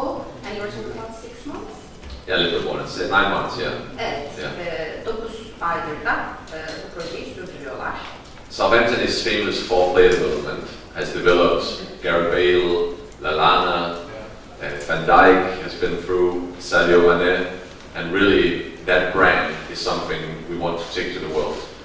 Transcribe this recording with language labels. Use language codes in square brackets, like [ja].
[en] And you were talking about 6 months? Yeah, a little bit more. It's 9 months, yeah. [tr] Evet. [en] Yeah. [tr] 9 aydır da bu projeyi sürdürüyorlar. [en] Southampton is famous for player development. Has developed Gareth Bale, Lallana, Van Dijk has been through, Sadio Mane, and really that brand is something we want to take to the world.